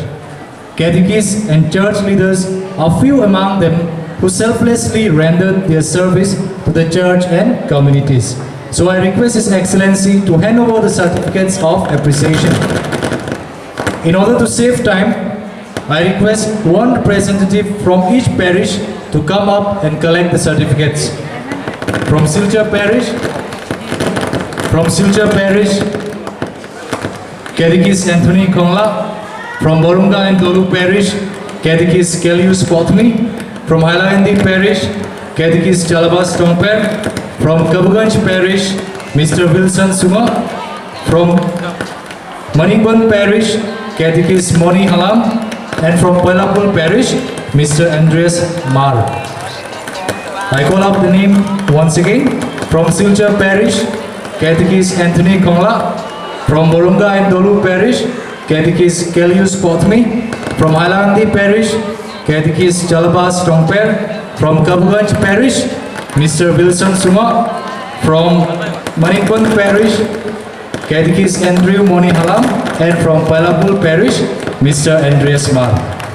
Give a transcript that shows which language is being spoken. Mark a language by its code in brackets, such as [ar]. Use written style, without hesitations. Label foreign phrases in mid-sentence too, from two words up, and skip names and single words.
[en] Catechists and church leaders are few among them who selflessly rendered their service to the church and communities. So I request His Excellency to hand over the certificates of appreciation. In order to save time, I request one representative from each parish to come up and collect the certificates. From Silchar Parish, Catechist Anthony Kongla. From Borunga and Dolu Parish, Catechist Kelius Pothmi. From Hailandi Parish, Catechist Jalabas Tongper. From Kabuganj Parish, Mr. Wilson Suma. From Maningban Parish, Catechist Moni Halam. And from Pelapul Parish, Mr. Andreas Mar. I call up the name once again. From Silchar Parish, Catechist Anthony Kongla. From Borunga and Dolu Parish, Catechist Kelius Pothmi. From Hailandi Parish, Catechist Jalabas Tongper. From Kabuganj Parish, Mr. Wilson Suma. From Maningban Parish, Catechist Andrew Moni Halam. And from Pelapul Parish, Mr. Andreas Mar.